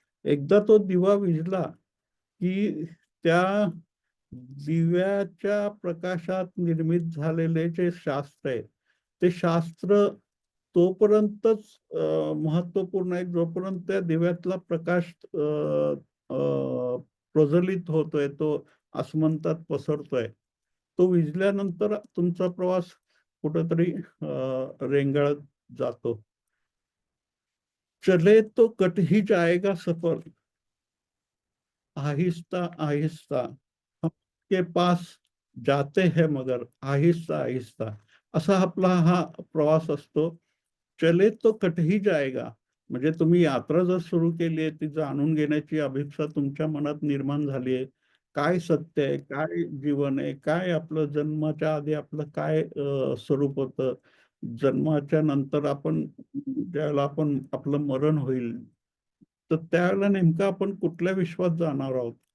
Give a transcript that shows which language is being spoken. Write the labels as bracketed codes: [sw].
[mr] एकदा तो दिवा विझला, की त्या दिव्याच्या प्रकाशात निर्मित झालेले जे शास्त्र आहे, ते शास्त्र तोपर्यंतच महत्त्वपूर्ण आहे, जोपर्यंत त्या दिव्यातला प्रकाश अ, अ, प्रज्वलित होतोय, तो आसमंतात पसरतोय. तो विझल्यानंतर तुमचा प्रवास कुठेतरी रेंगाळत जातो. [hi] चले तो कट ही जाएगा सफर, आहिस्ता-आहिस्ता हम के पास जाते हैं मगर आहिस्ता-आहिस्ता. [mr] असा आपला हा प्रवास असतो. [hi] चले तो कट ही जाएगा. [mr] म्हणजे तुम्ही यात्रा जर सुरू केली आहे, ती जाणून घेण्याची अभिप्सा तुमच्या मनात निर्माण झाली आहे. काय सत्य आहे? काय जीवन आहे? काय आपलं जन्माच्या आधी आपलं काय स्वरूप होतं? जन्माच्या नंतर आपण ज्यावेळेला आपण आपलं मरण होईल, तर त्यावेळेला नेमकं आपण कुठल्या विश्वात जाणार आहोत?